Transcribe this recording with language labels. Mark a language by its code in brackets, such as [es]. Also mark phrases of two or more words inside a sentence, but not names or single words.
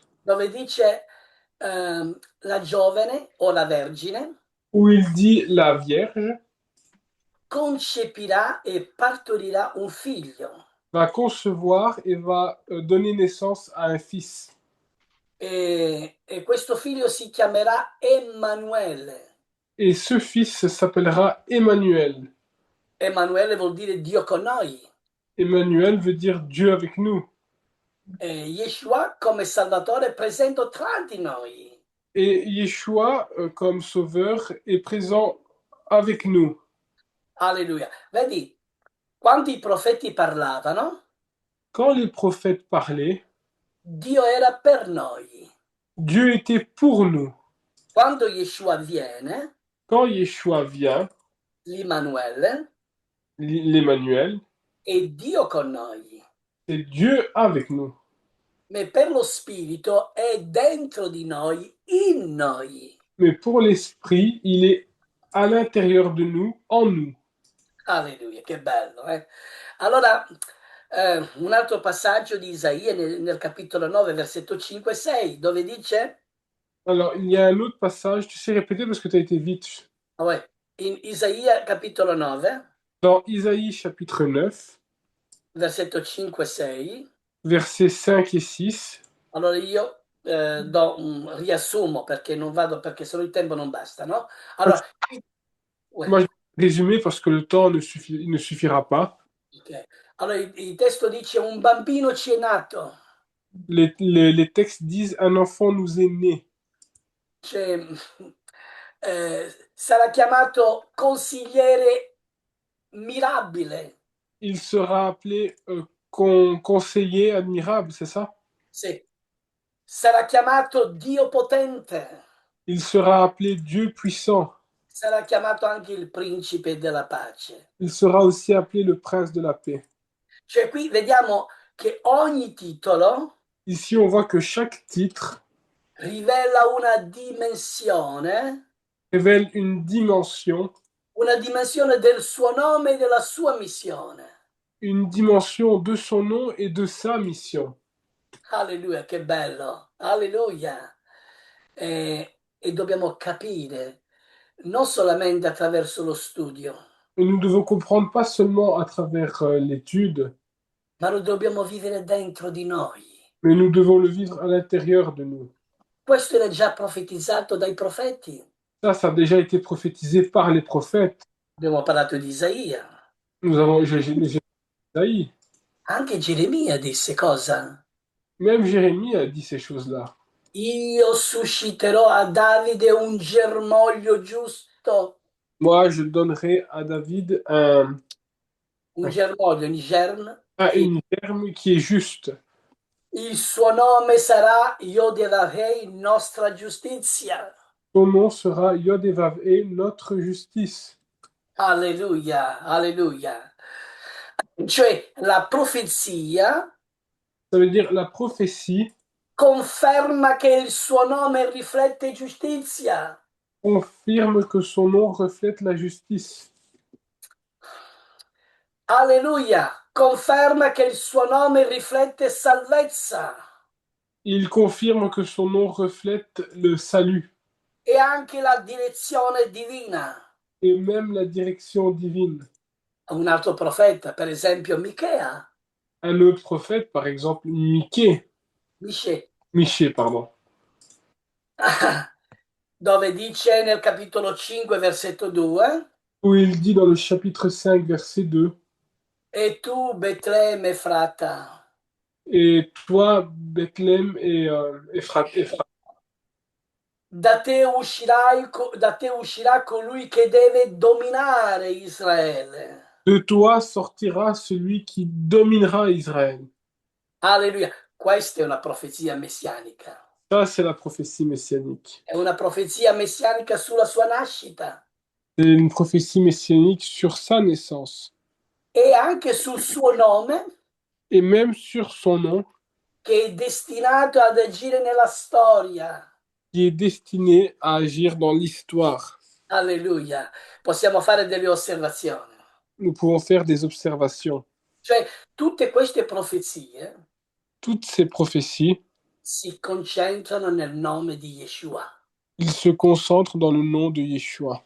[it] dove dice la giovane o la vergine [fr] où il dit la Vierge [it] concepirà e partorirà un figlio [fr] va concevoir et va donner naissance à un fils. [it] e questo figlio si chiamerà Emanuele. [fr] Et ce fils s'appellera Emmanuel. [it] Emanuele vuol dire Dio con noi. [fr] Emmanuel veut dire Dieu avec nous. [it] Yeshua come Salvatore è presente tra di noi. [fr] Et Yeshua, comme sauveur, est présent avec nous. [it] Alleluia. Vedi, quando i profeti parlavano, [fr] Quand les prophètes parlaient, [it] Dio era per noi. [fr] Dieu était pour nous. [it] Quando Yeshua viene, [fr] Quand Yeshua vient, [it] l'Immanuele, [fr] l'Emmanuel, [it] è Dio con noi. [fr] c'est Dieu avec nous. [it] Ma per lo Spirito è dentro di noi, in noi. [fr] Mais pour l'esprit, il est à l'intérieur de nous, en nous. [it] Alleluia, che bello. Allora, un altro passaggio di Isaia nel capitolo 9, versetto 5 e 6, dove dice, [fr] Alors, il y a un autre passage, tu sais répéter parce que tu as été vite. ah ouais, [it] in Isaia capitolo 9, [fr] Dans Isaïe chapitre 9, [it] versetto 5 e 6, [fr] versets 5 et 6, [it] allora io riassumo perché non vado, perché sennò il tempo non basta, no? Allora, [fr] ouais, moi je vais résumer parce que le temps ne suffira pas. ok. [it] Allora il testo dice un bambino ci è nato, [fr] Les textes disent un enfant nous est né. [it] cioè, sarà chiamato consigliere mirabile, [fr] Il sera appelé conseiller admirable, c'est ça? [it] sì. Sarà chiamato Dio potente, [fr] Il sera appelé Dieu puissant. [it] sarà chiamato anche il principe della pace. [fr] Il sera aussi appelé le prince de la paix. [it] Cioè qui vediamo che ogni titolo [fr] Ici, on voit que chaque titre [it] rivela [fr] révèle [it] una dimensione del suo nome e della sua missione. [fr] une dimension de son nom et de sa mission. [it] Alleluia, che bello, alleluia. E dobbiamo capire, non solamente attraverso lo studio, [fr] Et nous devons comprendre pas seulement à travers l'étude, [it] ma lo dobbiamo vivere dentro di noi. [fr] mais nous devons le vivre à l'intérieur de nous. [it] Questo era già profetizzato dai profeti. [fr] Ça a déjà été prophétisé par les prophètes. [it] Abbiamo parlato di Isaia. [fr] J'ai Isaïe. [it] Anche Geremia disse cosa? [fr] Même Jérémie a dit ces choses-là. [it] Io susciterò a Davide un germoglio giusto. [fr] Moi, je donnerai à David [it] Un germoglio, un germe. [fr] une germe qui est juste. [it] Il suo nome sarà Yodevavei, nostra giustizia. [fr] Son nom sera Yod-Heh-Vav-Heh, notre justice. [it] Alleluia, alleluia. Cioè la profezia [fr] Ça veut dire la prophétie [it] conferma che il suo nome riflette giustizia. [fr] confirme que son nom reflète la justice. [it] Alleluia, conferma che il suo nome riflette salvezza [fr] Il confirme que son nom reflète le salut [it] e anche la direzione divina. [fr] et même la direction divine. [it] Un altro profeta, per esempio Michea, [fr] Un autre prophète, par exemple [it] dice, [fr] Michée, pardon, [it] dove dice nel capitolo 5, versetto 2, [fr] où il dit dans le chapitre 5, verset 2, [it] e tu Betlemme Efrata, [fr] et toi, Bethléem et [it] da te uscirà colui che deve dominare Israele. [fr] de toi sortira celui qui dominera Israël. [it] Alleluia, questa è una profezia messianica. [fr] Ça, c'est la prophétie messianique. [it] È una profezia messianica sulla sua nascita [fr] C'est une prophétie messianique sur sa naissance [it] e anche sul suo nome [fr] et même sur son nom [it] che è destinato ad agire nella storia. [fr] qui est destiné à agir dans l'histoire. [it] Alleluia. Possiamo fare delle osservazioni. [fr] Nous pouvons faire des observations. [it] Cioè, tutte queste profezie [fr] Toutes ces prophéties, [it] si concentrano nel nome di Yeshua. [fr] ils se concentrent dans le nom de Yeshua.